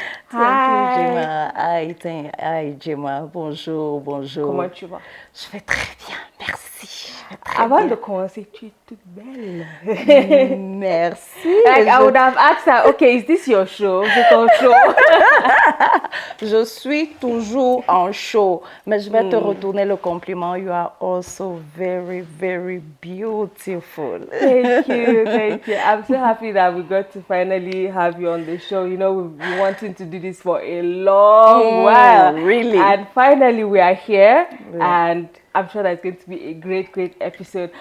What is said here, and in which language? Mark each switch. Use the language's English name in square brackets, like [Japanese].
[English] Thank you, Gemma. Hi, Gemma. Bonjour. [French] Comment tu vas? Je vais très bien, merci. Avant de commencer, tu es toute belle. Merci. [English] Like, I would have asked her, okay, is this your show? [French] C'est ton show? Je suis toujours en show, mais je vais te retourner le compliment. [English] You are also very, very beautiful. Thank you. I'm so happy that we got to finally have you on the show. You know, we've been wanting to do this for a long while. Really? And finally we are here, and I'm sure that's going to be a great episode.